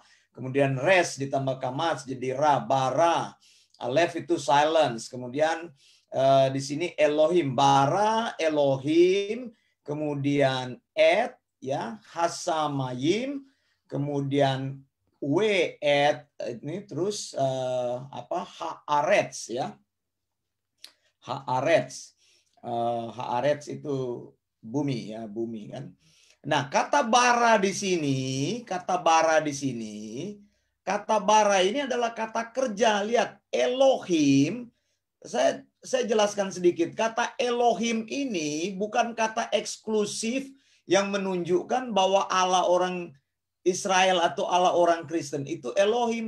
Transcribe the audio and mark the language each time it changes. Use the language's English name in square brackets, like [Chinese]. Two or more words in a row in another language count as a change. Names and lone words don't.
[Indonesian] Kemudian res ditambah kamats jadi ra, bara. Aleph itu silence. Kemudian di sini Elohim, [Hebrew] ברא אלהים, [Indonesian] kemudian et ya, hasamayim, kemudian [Hebrew] ואת [Indonesian] ini terus haaretz ya. Haaretz. Haaretz itu bumi ya, bumi kan. Nah, kata bara di sini, kata bara ini adalah kata kerja. Lihat, Elohim, saya jelaskan sedikit. Kata Elohim ini bukan kata eksklusif yang menunjukkan bahwa Allah orang Israel atau Allah orang Kristen itu Elohim.